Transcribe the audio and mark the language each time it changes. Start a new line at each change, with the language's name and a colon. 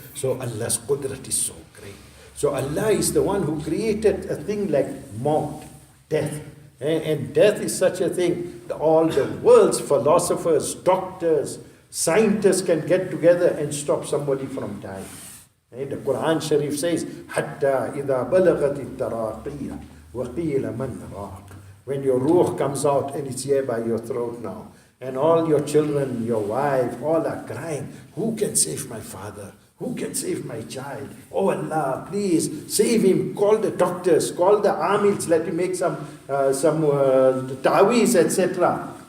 English: So Allah's qudrat is so great. So Allah is the one who created a thing like maut, death. And death is such a thing, all the world's philosophers, doctors, scientists can get together and stop somebody from dying. The Quran Sharif says,
Arabic: حَتَّى إِذَا بَلَغَتِ التَّرَاقِيَ وَقِيلَ مَنْ رَاقٍ.
English: When your ruh comes out and it's here by your throat now, and all your children, your wife, all are crying, who can save my father? Who can save my child? Oh Allah, please save him. Call the doctors, call the amils, let him make some ta'weez, etc.